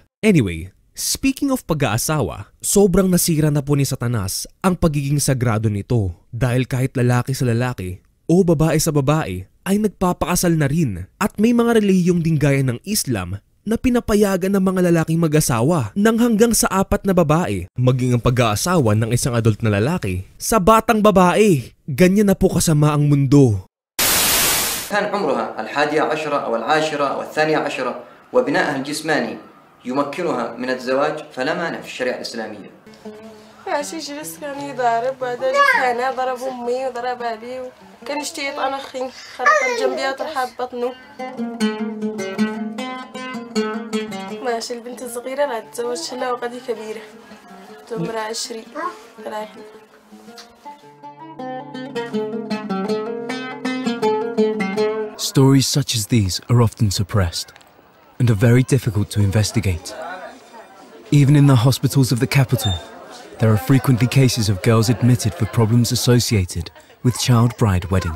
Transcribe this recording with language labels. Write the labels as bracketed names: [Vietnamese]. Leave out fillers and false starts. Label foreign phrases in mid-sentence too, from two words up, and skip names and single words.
[Filipino] Anyway, speaking of pag-aasawa, sobrang nasira na po ni Satanas ang pagiging sagrado nito dahil kahit lalaki sa lalaki o babae sa babae ay nagpapakasal na rin at may mga relihiyong din gaya ng Islam na pinapayagan ng mga lalaking mag-asawa ng hanggang sa 4 na babae, maging ang pag-aasawa ng isang adult na lalaki sa batang babae. Ganyan na po kasama ang mundo. [Arabic] كان عمرها 11 أو 10 أو 12 وبنائها الجسماني يمكنها من الزواج فلا مانع في الشريعة الإسلامية. ماشي جلس كان يضارب بعدين أنا ضرب أمي وضرب أبي وكان يشتي يطعن أخي خرط الجنبية وترحب بطنه. ماشي البنت الصغيرة لا تتزوجش إلا وقد كبيرة عمرها 20 30. [English] Stories such as these are often suppressed and are very difficult to investigate. Even in the hospitals of the capital, there are frequently cases of girls admitted for problems associated with child bride weddings.